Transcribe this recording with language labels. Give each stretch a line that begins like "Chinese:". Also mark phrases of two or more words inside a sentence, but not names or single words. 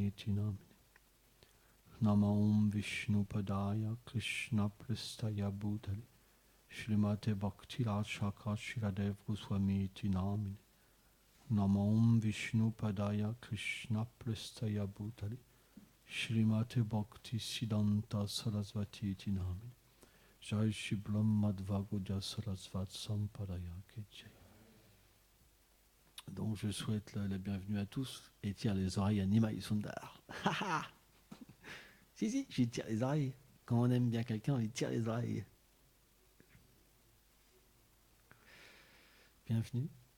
Sanskrit: Iti Namine Nama Om Vishnu Padaya Krishna Prestaya Bhutale Shrimate Bhakti Rachaka Shiradev Goswami Iti Namine Nama Om Vishnu Padaya Krishna Prestaya Bhutale Shrimate Bhakti Siddhanta Sarasvati Iti Namine Jai Shri Brahmadva Gaudiya Sarasvat Sampadaya Kejai.
French: Donc je souhaite la bienvenue à tous et tire les oreilles à Nimai Sundar. Si, j'y tire les oreilles. Quand on aime bien quelqu'un, on lui tire les oreilles. Bienvenue.